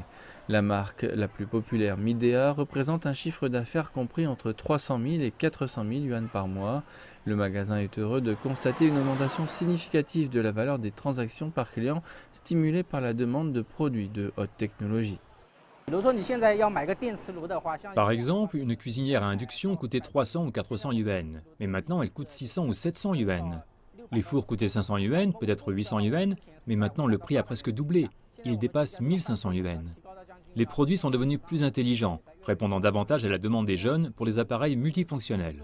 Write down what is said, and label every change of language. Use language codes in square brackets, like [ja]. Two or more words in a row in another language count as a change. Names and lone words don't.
[fr] La marque la plus populaire, Midea, représente un chiffre d'affaires compris entre 300 000 et 400 000 yuan par mois. Le magasin est heureux de constater une augmentation significative de la valeur des transactions par client stimulée par la demande de produits de haute technologie. [zh] 比如说你现在要买个电磁炉的话，像 [fr] Par exemple, une cuisinière à induction coûtait 300 ou 400 yuan, mais maintenant elle coûte 600 ou 700 yuan. Les fours coûtaient 500 yuan, peut-être 800 yuan, mais maintenant le prix a presque doublé. Il dépasse 1500 yuan. Les produits sont devenus plus intelligents, répondant davantage à la demande des jeunes pour les appareils multifonctionnels.